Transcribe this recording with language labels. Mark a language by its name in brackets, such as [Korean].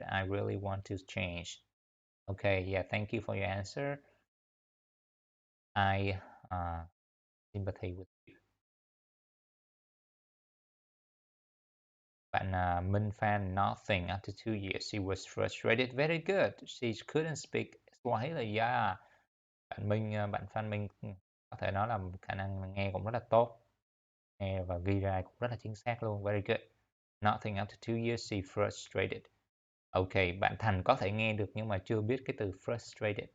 [English] I really want to change. Okay, yeah, thank you for your answer. I sympathy with you. Bạn Minh Phan, nothing. After 2 years, she was frustrated. Very good. She couldn't speak Swahili. Yeah. [Vietnamese] Bạn Phan Minh có thể nói là khả năng nghe cũng rất là tốt. Nghe và ghi ra cũng rất là chính xác luôn. [English] Very good. Nothing after 2 years, she frustrated. [Vietnamese] Ok, bạn Thành có thể nghe được nhưng mà chưa biết cái từ frustrated.